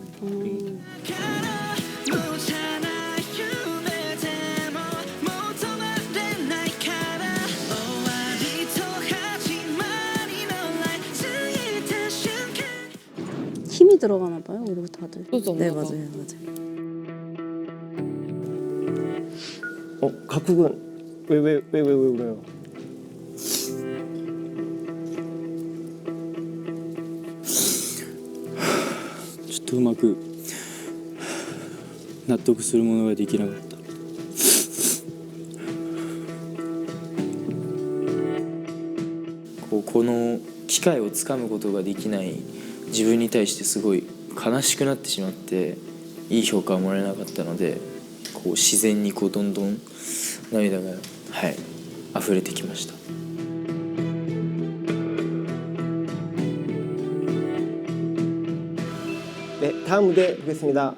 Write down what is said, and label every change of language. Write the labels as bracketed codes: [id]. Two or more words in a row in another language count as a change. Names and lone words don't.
[ko] 힘이 들어가나 봐요, 우리 다들. 네, 봐. 맞아요, 맞아요. 가쿠군 왜 울어요? [ja] ちょっとうまく納得するものができなかった。この機会をつかむことができない自分に対してすごい悲しくなってしまって、いい評価をもらえなかったので、こう自然にこうどんどん涙が溢れてきました。 [ko] 네, 다음 무대 보겠습니다.